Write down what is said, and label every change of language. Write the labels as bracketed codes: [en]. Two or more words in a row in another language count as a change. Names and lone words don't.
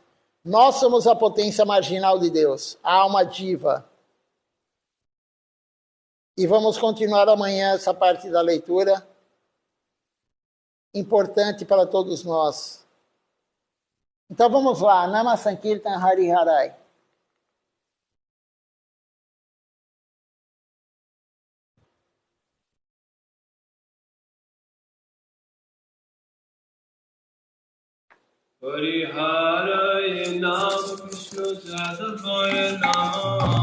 [pt] Nós somos a potência marginal de Deus, a alma diva. E vamos continuar amanhã essa parte da leitura, importante para todos nós. Então vamos lá, [sa] Nama Sankirtan Hari Harai. Hari Hare Nama Krishna Jadavaya Nama